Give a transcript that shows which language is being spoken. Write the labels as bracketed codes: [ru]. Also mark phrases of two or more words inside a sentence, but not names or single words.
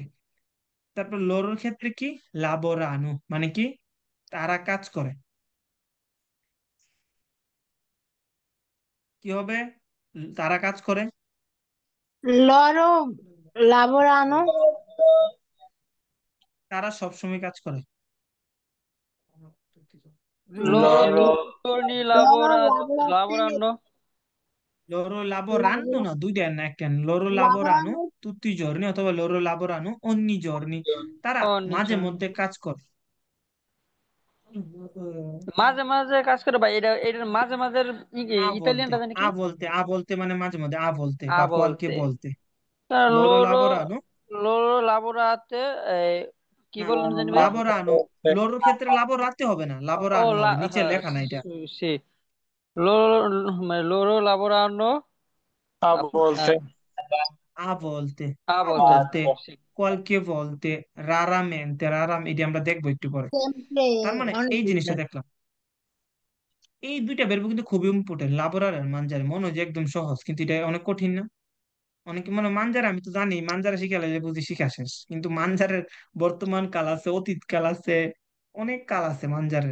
[bn] তারপর লোরের ক্ষেত্রে কি, লাবোরানো মানে কি তারা কাজ করে। কি হবে? তারা কাজ করে। [it] Loro lavorano. [bn] তারা সবসময় কাজ করে। [it] Loro Loro tutti i giorni Loro lavorate. lavorano loro lavorano, Lavora, no, [bn] দুইটা না, একটা না। [it] loro lavorano lavorano. tutti i giorni অথবা loro lavorano ogni giorni, [bn] তারা [it] ogni [bn] মাঝে [it] giorno. [bn] মধ্যে কাজ করে। মাঝে মাঝে কাজ করে ভাই, এটার মাঝে মাঝে [it] a volte, [bn] ইতালিয়ানটা জানি কি? [it] a volte [bn] মানে মাঝে মধ্যে, [it] a volte আ [bn] বা কোয়ালকে [it] বলতে। বলতে। তা loro loro lavorano loro lavorate [bn] কি বললেন জানি ভাই? লাবোরানো, লোরোর ক্ষেত্রে লাবোরাতে হবে না, ও [it] লাবোরানো লা [bn] হবে, নিচে হ্যাঁ লেখা না এটা। সে loro মানে [it] loro lavorano A [bn] হ্যাঁ, [it] volte. a volte, a আ volte বলতে, sì। [bn] কোয়ালকে বলতে, রারামেন্তে, রারাম, এটি আমরা দেখবো একটু পরে। [it] sempre [bn] তার মানে অনেক এই জিনিসটা সুন্দর। দেখলাম, এই দুইটা বেরবো কিন্তু খুবই ইম্পর্টেন্ট, লাবোরার আর মানজারে। মনে হয় যে একদম সহজ, কিন্তু এটা অনেক কঠিন না? অনেকে মনে হয় মানজারে, আমি তো জানি মানজারে শিখালে যে বুঝি শিখা শেষ, কিন্তু মানজারের বর্তমান কাল আছে, অতীত কাল আছে, অনেক কাল আছে মানজারের।